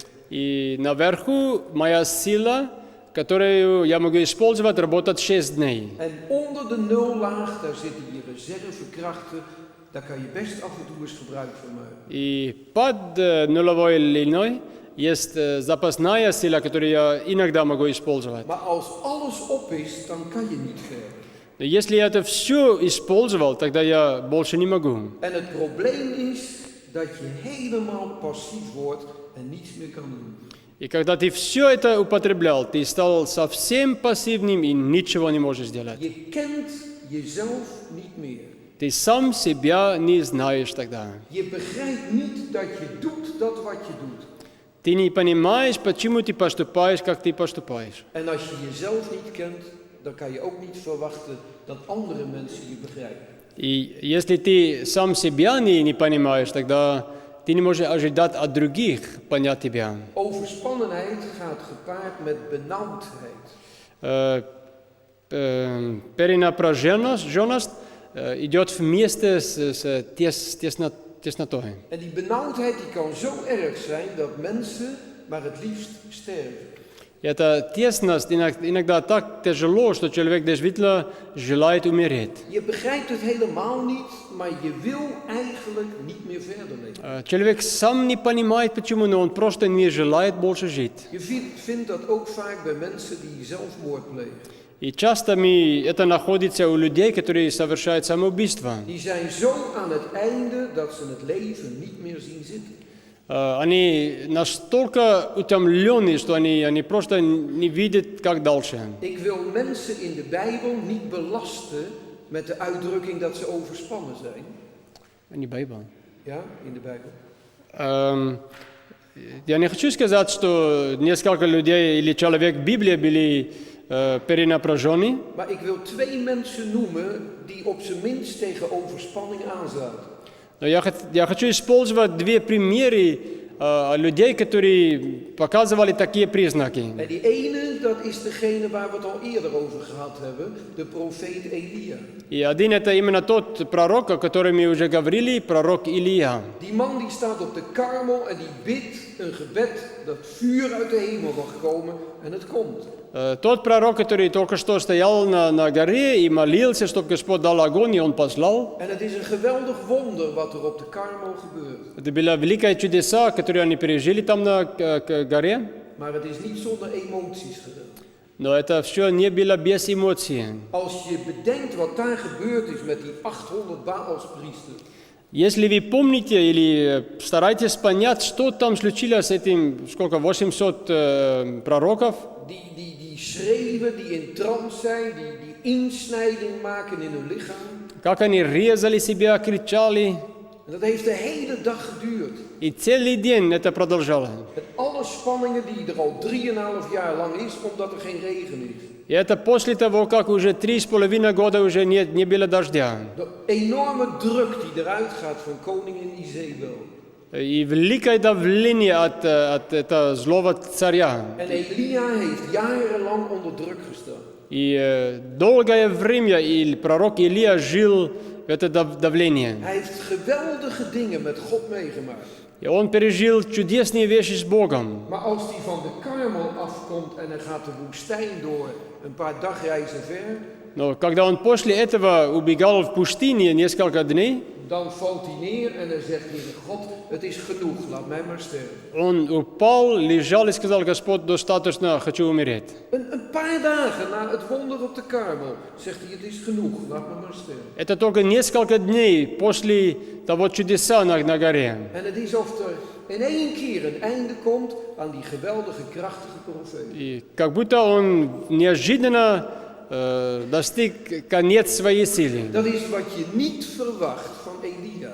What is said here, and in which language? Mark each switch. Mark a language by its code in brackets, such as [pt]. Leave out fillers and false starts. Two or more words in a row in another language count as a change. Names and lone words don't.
[ru] И наверху моя сила, которую я могу использовать, работать 6 дней. [nl] En onder de nullaag, daar zitten je reservekrachten. Daar kan je best af en toe eens gebruik van maken. [ru] И под нулевой линией есть запасная сила, которую я иногда могу использовать. [nl] Maar als alles op is, dan kan je niet verder. [ru] Но если я это все использовал, тогда я больше не могу. [nl] En het probleem is dat je helemaal passief wordt en niets meer kan doen. [ru] И когда ты все это употреблял, ты стал совсем пассивным и ничего не можешь сделать. [nl] Je kent jezelf niet meer. [ru] Ты сам себя не знаешь тогда. [nl] Je begrijpt niet dat je doet dat wat je doet. [ru] Ты не понимаешь, почему ты поступаешь, как ты поступаешь. [nl] En als je jezelf niet kent, dan kan je ook niet verwachten dat andere mensen je begrijpen. [ru] И если ты сам себя не понимаешь, тогда ты не можешь ожидать от других понять тебя. [nl] Overspannenheid gaat gepaard met benauwdheid. [ru] Перенапряженность идет вместе с теснотой. [nl] En die benauwdheid die kan zo erg zijn dat mensen maar het liefst sterven. [ru] Это тесность иногда так тяжело, что человек действительно желает умереть. [nl] Je begrijpt het helemaal niet, maar je wil eigenlijk niet meer verder leven. [ru] Человек сам не понимает почему, но он просто не желает больше жить. [nl] Je vindt dat ook vaak bij mensen die zelfmoord plegen. [ru] И часто это находится у людей, которые совершают самоубийство. [nl] Die zijn zo aan het einde dat ze het leven niet meer zien zitten. [ru] Они настолько утомлены, что они просто не видят, как дальше. [nl] Ik wil mensen in de Bijbel niet belasten met de uitdrukking dat ze overspannen zijn. [ru] Не Bible. [nl] Ja, in de Bijbel. [ru] Я не хочу сказать, что несколько людей или человек в Библии были перенапряжены. [nl] Maar ik wil 2 mensen noemen die op zijn minst tegen overspanning aanzaten. [ru] Но я хочу использовать 2 примеры людей, которые показывали такие признаки. [nl] En die ene, dat is degene waar we het al eerder over gehad hebben, de profeet Elia. [ru] И один это именно тот пророк, о котором мы уже говорили, пророк Илия. [nl] Die man die staat op de Karmel en die bidt een gebed dat vuur uit de hemel mag komen en het komt. [ru] Тот пророк, который только что стоял на горе и молился, чтобы Господь дал огонь, и он послал. [nl] En het is een geweldig wonder wat er op de Karmel gebeurt. [ru] Это было великое чудеса, которые они пережили там на горе. [nl] Maar het is niet zonder emoties gedaan. [ru] Но это все не было без эмоций. [nl] Als je bedenkt wat daar gebeurd is met die 800 Baalspriesters. [ru] Если вы помните или стараетесь понять, что там случилось с этим, 800 пророков, [nl] Die schreeuwen, die in trance zijn, die insnijding maken in hun lichaam. [ru] как они резали себя, кричали. [nl] En dat heeft de hele dag geduurd. [ru] И целый день это продолжалось. [nl] Met alle spanningen die er al 3,5 jaar lang is, omdat er geen regen is. [ru] И это после того, как уже 3,5 года уже не было дождя. [nl] De enorme druk die eruit gaat van koningin Izebel. [ru] И великое давление от этого злого царя. [nl] En Elia heeft jarenlang onder druk gestaan. [ru] И долгое время пророк Илия жил в это давление. [nl] Hij heeft geweldige dingen met God meegemaakt. [ru] И он пережил чудесные вещи с Богом. [nl] Maar als hij van de Karmel afkomt en hij gaat de woestijn door, een paar dagreizen ver, [ru] Но когда он после этого убегал в пустыне несколько дней, [nl] dan valt hij neer en hij zegt, Heere God, het is genoeg, laat mij maar sterven. [ru] он упал, лежал и сказал: Господь, достаточно, хочу умереть. [nl] Een paar dagen na het wonder op de Karmel zegt hij, het is genoeg, laat me maar sterven. [ru] Это только несколько дней после того чудеса на горе. [nl] En het is of er in één keer een einde komt aan die geweldige, krachtige profeet. [ru] И как будто он неожиданно достиг конец своей силы. [nl] Dat is wat je niet verwacht van Elia.